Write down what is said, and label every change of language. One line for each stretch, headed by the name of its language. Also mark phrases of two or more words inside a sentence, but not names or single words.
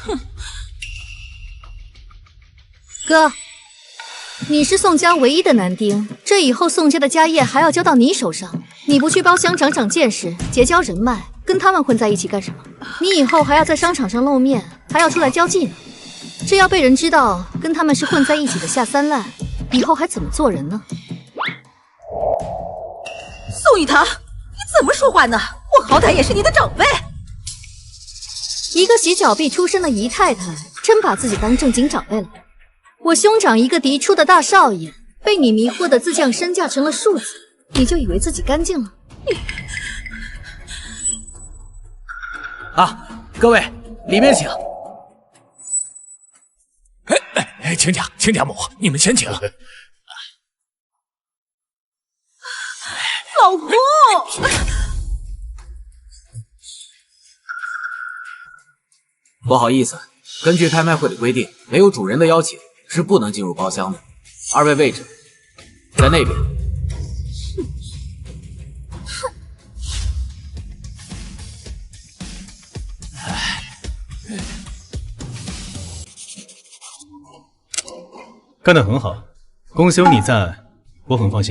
Chinese: 哥，你是宋家唯一的男丁，這以後宋家的家業還要交到你手上。你不去包廂長長見識，結交人脈，跟他們混在一起幹什麼？你以後還要在商場上露面，還要出來交際呢。這要被人知道跟他們是混在一起的下三滥，以後還怎麼做人呢？宋雨堂，你怎么说話呢？我好歹也是你的長輩。一個洗腳婢出身的姨太太，真把自己當正經長輩了。我兄長一個嫡出的大少爺，被你迷惑的自降身價成了數字，你就以為自己乾淨了？啊，各位，裡面請。親家，親家母，你們先請。老公。不好意思，根據拍賣會的規定，沒有主人的邀請是不能進入包廂的。二位位置在那邊。幹得很好，公司有你在，我很放心。